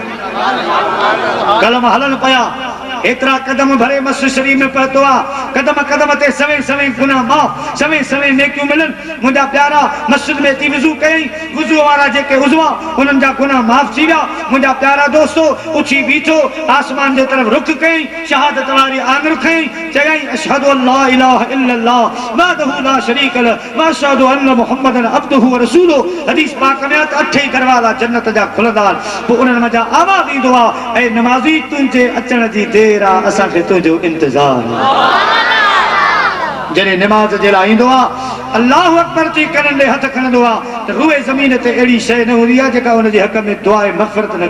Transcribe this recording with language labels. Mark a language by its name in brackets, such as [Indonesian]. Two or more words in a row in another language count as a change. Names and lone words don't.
[Sindhi] कलम हलन पिया एतिरा कदम भरे मस्जिद शरीफ में पहुतो आहे कदम कदम ते सवे सवे गुनाह माफ़ सवे सवे नेकियूं मिलनि मुंहिंजा प्यारा मस्जिद में थी वुज़ू कयईं वुज़ू वारा जेके उज़वा उन्हनि जा गुनाह माफ़ थी विया मुंहिंजा प्यारा दोस्तो उथी बीठो आसमान जे तरफ़ रुख कयईं शहादत वारी आङुर खयईं चयईं [Arabic] أشهد أن لا إله إلا الله وحده لا شريك له وأشهد أن محمدا عبده ورسوله [Sindhi] हदीस पाक में 8 दरवाज़ा जन्नत जा खुलंदा पोइ उन्हनि मज़ा आवाज़ ईंदो आहे ऐं नमाज़ी तुंहिंजे अचण जी देर आहे असांखे तुंहिंजो इंतज़ार जॾहिं निमाज़ जे लाइ ईंदो आहे [Arabic] الله أكبر [Sindhi] चई कननि ॾे हथ खणंदो आहे त रूए ज़मीन ते अहिड़ी शइ न हूंदी आहे जेका हुनजे हक़ में दुआ मग़फ़िरत न